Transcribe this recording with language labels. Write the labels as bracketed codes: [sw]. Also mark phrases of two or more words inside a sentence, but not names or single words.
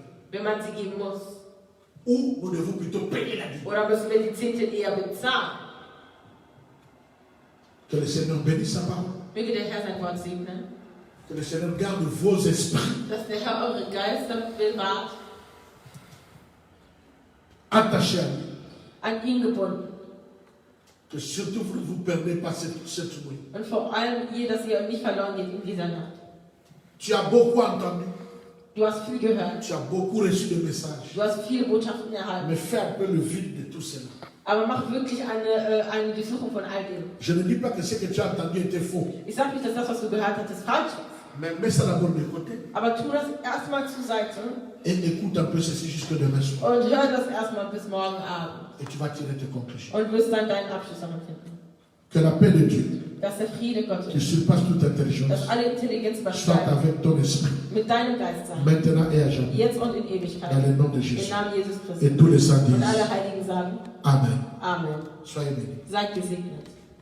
[de] wenn man sie geben muss? [fr] Ou nous devons plutôt payer la dîme. [de] Oder müssen wir die Zehntel eher bezahlen? [fr] Que le Seigneur bénisse sa parole. [de] Möge der Herr sein Wort segnen, [fr] Que le Seigneur garde vos esprits [de] dass der Herr eure Geister bewahrt, [fr] attachés à lui. [de] an ihn gebunden. [fr] Que surtout vous ne vous perdez pas cette nuit. [de] Und vor allem ihr, dass ihr nicht verloren geht in dieser Nacht. [fr] Tu as beaucoup entendu. [de] Du hast viel gehört, [fr] Tu as beaucoup reçu de messages. [de] du hast viele Botschaften erhalten, [fr] Mais fais un peu le vide de tout cela. [de] aber mach wirklich eine Durchsuchung von all dem. [fr] Je ne dis pas que ce que tu as entendu était faux. [de] Ich sage nicht, dass das, was du gehört hattest, falsch ist. [fr] Mais mets ça d'abord de côté. [de] Aber tu das erstmal zur Seite [fr] Et écoute un peu ceci jusque demain soir. [de] und hör das erstmal bis morgen Abend. [fr] Et tu vas tirer tes conclusions. [de] Und wirst dann deinen Abschluss daran finden. [fr] Que la paix de Dieu, [de] Dass der Friede [fr] qui [de] Gottes, [fr] surpasse toute intelligence, [de] dass alle Intelligenz [fr] soit [de] übersteigt, [fr] avec ton esprit, [de] mit deinem Geist sein. [fr] maintenant et à jamais. [de] Jetzt und in Ewigkeit. [fr] Dans le nom de [de] Im [fr] Jésus. [de] Namen Jesus [fr] Et [de] Christus. [fr] tous les saints [de] Und [fr] disent [de] alle Heiligen sagen [fr] Amen. [de] Amen. [fr] Soyez bénis. [de] Seid gesegnet.